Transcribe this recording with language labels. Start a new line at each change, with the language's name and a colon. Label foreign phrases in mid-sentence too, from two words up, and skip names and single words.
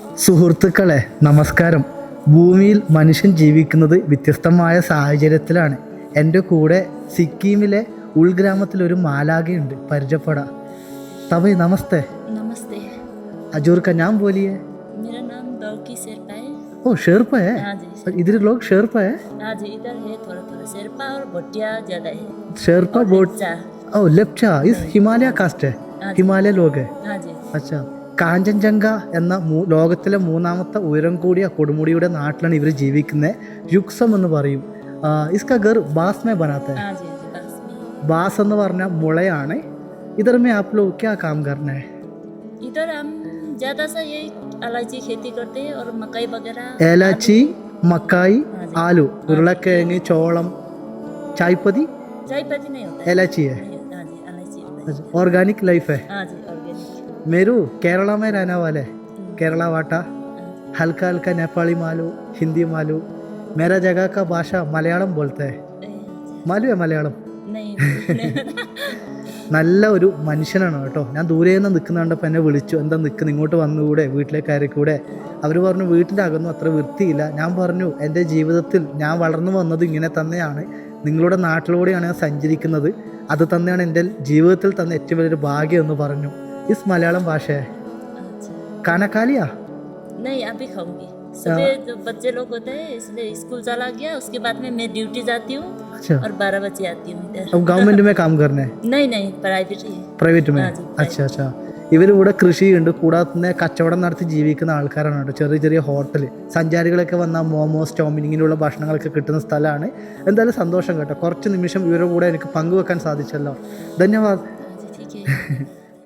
Malayalam: സുഹൃത്തുക്കളെ നമസ്കാരം. ഭൂമിയിൽ മനുഷ്യൻ ജീവിക്കുന്നത് വ്യത്യസ്തമായ സാഹചര്യത്തിലാണ്. എൻ്റെ കൂടെ സിക്കിമിലെ ഉൾഗ്രാമത്തിലൊരു മാലാഖയുണ്ട്, പരിചയപ്പെടാം. തബൈ നമസ്തേ.
Hindi: नमस्ते। अजूर का नाम बोलिए. मेरा नाम दौकी शेरपा है। ओ शेरपा है. हाँ जी। इधर लोग शेरपा है. हाँ जी, इधर है थोड़ा थोड़ा शेरपा और भोटिया ज़्यादा है। शेरपा और बोट. लेप्चा। ओ लेप्चा इस हिमालय कास्ट है. हाँ जी। हिमालय लोग है. हाँ जी।
Malayalam: അച്ഛാ, കാഞ്ചൻജംഗ എന്ന ലോകത്തിലെ മൂന്നാമത്തെ ഉയരം കൂടിയ കൊടുമുടിയുടെ നാട്ടിലാണ് ഇവർ ജീവിക്കുന്നത്. യുക്സം എന്ന് പറയും.
Hindi: इसका घर बांस में बनाते. हाँ जी, बस में।
Malayalam: ബാസ് എന്ന് പറഞ്ഞ മുളയാണ്.
Hindi: इधर में आप लोग क्या काम करना है? इधर हम ज़्यादा सा यही इलायची खेती करते हैं और मकई वगैरह।
Malayalam: ഏലാച്ചി, മക്കായി, ആലു, ഉരുളക്കിഴങ്ങ്, ചോളം, ചായ്പതി.
Hindi: चाय पत्ती नहीं होता है। ഏലാച്ചി है. नहीं, हाँ जी, इलायची होता है। ऑर्गेनिक लाइफ है. हाँ जी, ऑर्गेनिक। मेरू केरला में रहने वाले. केरला वाटा, हल्का हल्का नेपाली मालू, हिंदी मालू. मेरा जगह का भाषा मलयालम बोलता है. मालू है मलयालम? नहीं।
Malayalam: നല്ല ഒരു മനുഷ്യനാണ് കേട്ടോ. ഞാൻ ദൂരെ നിന്ന് നിൽക്കുന്ന കണ്ടപ്പോൾ എന്നെ വിളിച്ചു, എന്താ നിൽക്കുന്നത്, ഇങ്ങോട്ട് വന്നുകൂടെ, വീട്ടിലേക്ക് കയറിക്കൂടെ. അവർ പറഞ്ഞു വീട്ടിൻ്റെ അകന്നു അത്ര വൃത്തിയില്ല. ഞാൻ പറഞ്ഞു എൻ്റെ ജീവിതത്തിൽ ഞാൻ വളർന്നു വന്നത് ഇങ്ങനെ തന്നെയാണ്. നിങ്ങളുടെ നാട്ടിലൂടെയാണ് ഞാൻ സഞ്ചരിക്കുന്നത്. അത് തന്നെയാണ് എൻ്റെ ജീവിതത്തിൽ തന്നെ ഏറ്റവും വലിയൊരു ഭാഗ്യം എന്ന് പറഞ്ഞു. ഇസ് മലയാളം ഭാഷയെ
Hindi: अच्छा। കാനക്കാലിയാ. नहीं, अभी खाऊंगी। सुबह जो बच्चे लोग होते हैं इसलिए स्कूल चला गया, उसके बाद में मैं ड्यूटी जाती हूँ अच्छा. और 12 बजे आती हूँ इधर। अब गवर्नमेंट में काम करना है? नहीं नहीं, प्राइवेट ही है। प्राइवेट में. आ, जी, अच्छा अच्छा.
Malayalam: ഇവരിവിടെ കൃഷിയുണ്ട്, കൂടാതെ തന്നെ കച്ചവടം നടത്തി ജീവിക്കുന്ന ആൾക്കാരാണ് കേട്ടോ. ചെറിയ ചെറിയ ഹോട്ടൽ, സഞ്ചാരികളൊക്കെ വന്നാൽ മോമോസ്, ചൗമിൻ ഇങ്ങനെയുള്ള ഭക്ഷണങ്ങളൊക്കെ കിട്ടുന്ന സ്ഥലമാണ്. എന്തായാലും സന്തോഷം കേട്ടോ. കുറച്ച് നിമിഷം ഇവരുടെ കൂടെ എനിക്ക് പങ്കുവെക്കാൻ സാധിച്ചല്ലോ. ധന്യവാദ്.
Hindi: हाँ जी, ठीक है।